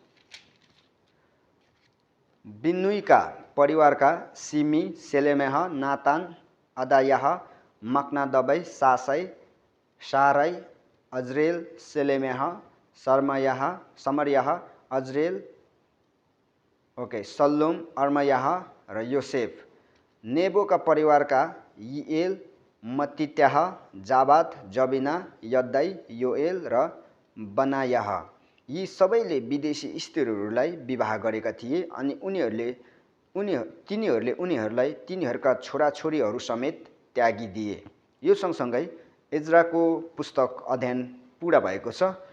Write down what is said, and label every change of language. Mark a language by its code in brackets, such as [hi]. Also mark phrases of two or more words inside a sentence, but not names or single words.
[ne] बिन्नुईका परिवारका सिमी, सेलेमेह, नातान, अदायाह, मक्नादबै, सासै, सारै, अज्रेल, सेलेमेह, समरयाह, अज्रेल, सल्लुम, अर्मयाह र योसेफ। नेबोका परिवारका यिएल, मत्तित्याह, जाबात, जबिना, यद्दै, योएल र बनायाह। यी सबैले विदेशी स्त्रीहरूलाई विवाह गरेका थिए अनि तिनीहरूले उनीहरूलाई तिनीहरूका छोराछोरीहरू समेत त्यागिदिए। यो सँगसँगै एज्राको पुस्तक अध्ययन पुरा भएको छ।